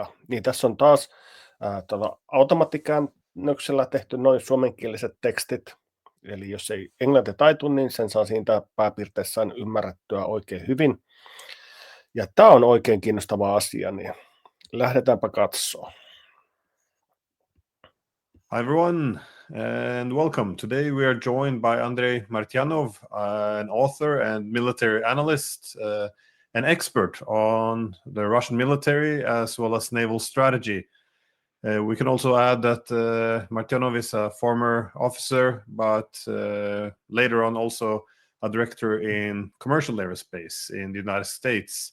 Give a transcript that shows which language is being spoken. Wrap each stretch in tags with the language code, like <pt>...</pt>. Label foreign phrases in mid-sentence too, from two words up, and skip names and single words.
<fi>Niin tässä on taas automaattikäännöksellä tehty noin suomenkieliset tekstit. Eli jos ei englanti taitu, niin sen saa siitä pääpiirteissään ymmärrettyä oikein hyvin. Ja tämä on oikein kiinnostava asia, niin lähdetäänpä katsoa.</fi> <en>Hi everyone, and welcome. Today we are joined by Andrei Martyanov, an author and military analyst, an expert on the Russian military as well as naval strategy. We can also add that Martyanov is a former officer, but later on also a director in commercial aerospace in the United States.</en>